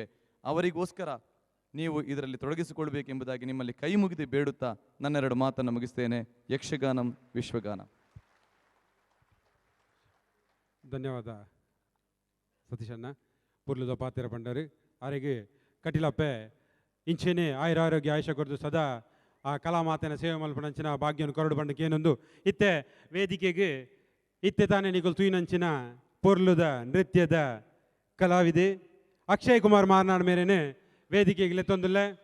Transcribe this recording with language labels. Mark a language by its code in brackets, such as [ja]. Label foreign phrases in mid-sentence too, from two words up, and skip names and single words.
[kn] ಅವರಿಗೋಸ್ಕರ ನೀವು ಇದರಲ್ಲಿ ತೊಡಗಿಸಿಕೊಳ್ಬೇಕೆಂಬುದಾಗಿ ನಿಮ್ಮಲ್ಲಿ ಕೈ ಮುಗಿದು ಬೇಡುತ್ತಾ ನನ್ನ 2 ಮಾತನ್ನು ಮುಗಿಸ್ತೇನೆ. ಯಕ್ಷಗಾನಂ ವಿಶ್ವಗಾನ. ಧನ್ಯವಾದ ಸತೀಶಣ್ಣ. [tcy] ಪುರ್ಲುದ ಪಾತ್ರ ಪಂಡರು ಅವರಿಗೆ ಕಟಿಲಪ್ಪೆ ಇಂಚೆನೆ ಆಯುರಾರೋಗ್ಯ ಆಯುಷ ಕೊರದು ಸದಾ ಆ ಕಲಾ ಮಾತಿನ ಸೇವೆ ಮಲ್ಪನಂಚಿನ ಭಾಗ್ಯವನ್ನು ಕರಡು ಬಂಡಕ್ಕೆ ಏನೊಂದು ಇತ್ತೆ ವೇದಿಕೆಗೆ ಇತ್ತೆ ತಾನೇ ನಿಗುಲ್ ತುಯಿನಂಚಿನ ಪೊರ್ಲುದ ನೃತ್ಯದ ಕಲಾವಿದೆ ಅಕ್ಷಯ್ ಕುಮಾರ್ ಮಾರ್ನಾಡ್ ಮೇರೇನೆ ವೇದಿಕೆಗೆ ಲೆತ್ತೊಂದಿಲ್ಲ.